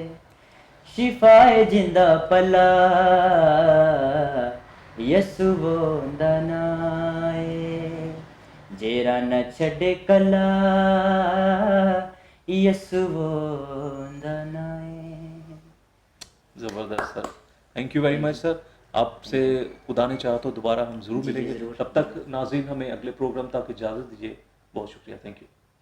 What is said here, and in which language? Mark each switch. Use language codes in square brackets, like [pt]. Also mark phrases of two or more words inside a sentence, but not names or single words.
[pa] شفائے زندہ پلا، یسو وندا ناں اے. جیرا نہ چھڑے کلا، یسو وندا ناں اے. [ur] زبردست سر. [en] Thank you very much sir. [ur] آپ سے خدا نے چاہا تو دوبارہ ہم ضرور جی، جی, मिलेंगे। ज़रूर। تب تک ناظرین، ہمیں اگلے پروگرام تک اجازت دیجیے. بہت شکریہ. [en] Thank you.